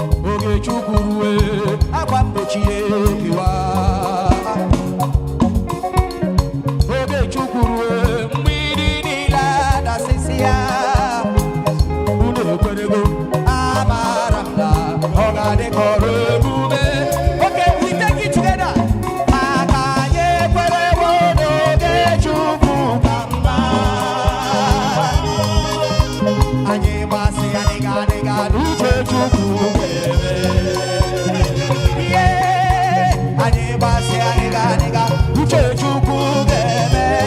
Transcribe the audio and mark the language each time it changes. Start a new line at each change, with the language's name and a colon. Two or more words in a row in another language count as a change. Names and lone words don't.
Igbo: Oge Chukwu rue, akwa mgbochi ya ekewa. Oge Chukwu rue, mgbidi niile adasịsịa. Unu ekwerego, amara m na ọ ga-adị ka ọrụ ebube.
English: Okay, we take it together.
Igbo: Maka anyị ekwerewo n'oge Chukwu ka mma. Anyị gbasị ya dịga dịga n'uche Chukwu ga-eme. Yeah, anyị gbasị ya dịga dịga n'uche Chukwu ga-eme.